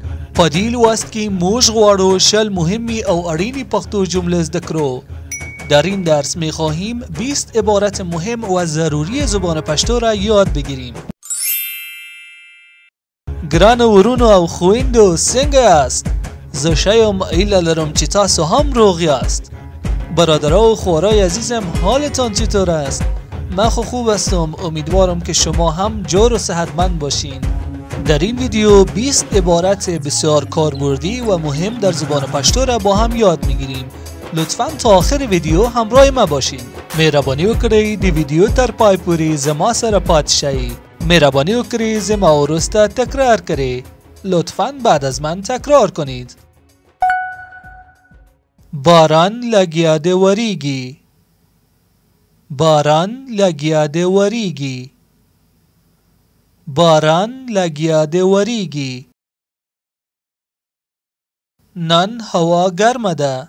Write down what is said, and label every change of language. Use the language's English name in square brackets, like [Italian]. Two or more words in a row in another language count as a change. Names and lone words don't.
[Pashto] په دې لوست کې موږ غواړو شل مهمې او اړینې پښتو جملې زده کړو. [Persian] در این درس می‌خواهیم 20 عبارت مهم و ضروری زبان پشتو را یاد بگیریم. [Pashto] گران ورونو او خویندو څنګه یاست؟ زه ښه یم، هیله لرم چې تاسو هم روغ یاست. [Persian] برادرها و خواهرای عزیزم حالتان چطور است؟ من خوب هستم. امیدوارم که شما هم جور و صحتمند باشین. در این ویدیو 20 عبارت بسیار کاربردی و مهم در زبان پشتو را با هم یاد میگیریم. لطفاً تا آخر ویدیو همراه ما باشین. [Pashto] مهربانی وکړئ د ویدیو تر پای پورې زما سره پاتې شئ. مهربانی وکړئ زما وروسته تکرار کړئ. [Persian] لطفاً بعد از من تکرار کنید. [Pashto] باران لګیا دی وریږي. باران لګیا دی وریږي. باران لګیا دی وریږي. نن هوا ګرمه ده.